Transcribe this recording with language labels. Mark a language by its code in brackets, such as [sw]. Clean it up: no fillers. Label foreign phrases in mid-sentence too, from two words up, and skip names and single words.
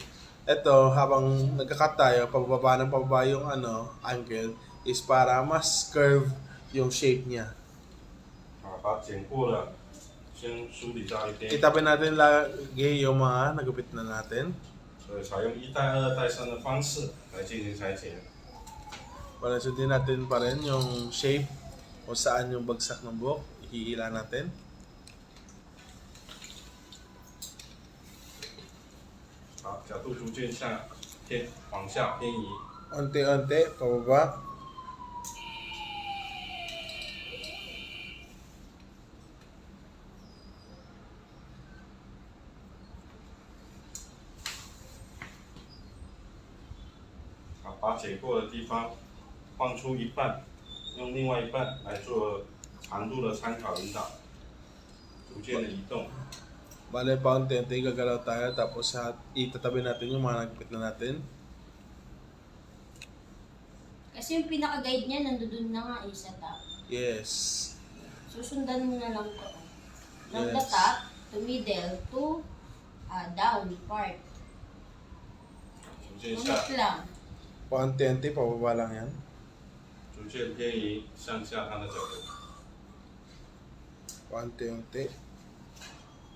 [tl] Ito, habang nagka-cut tayo, pababa yung angle is para mas curve yung shape niya. [zh] 把它剪过了，先梳理到一边。 [tl] Itabi natin lagi yung mga nagupit na natin. [zh] 所以采用1带2带3的方式来进行裁剪。 [tl] Para sundin natin pa rin yung shape o saan yung bagsak ng buhok. Ihihila natin. [zh] 好，角度逐渐往下偏移。 [tl] Unti-unti, pababa. [zh] 好，把剪过的地方放出一半，用另外一半来做长度的参考引导，逐渐的移动。 [tl] Bale, paunti-unti gagalaw tayo tapos itatabi natin yung mga nagupit na natin. Kasi yung pinaka-guide niya nandoon na nga sa top. Yes. Susundan mo na lang to. [en] From the Yes. top to middle to down part. [zh] 逐渐 [tl] Unit lang. Paunti-unti, pababa lang yan. [zh] 逐渐偏移向下它的角度。 [tl] Paunti-unti.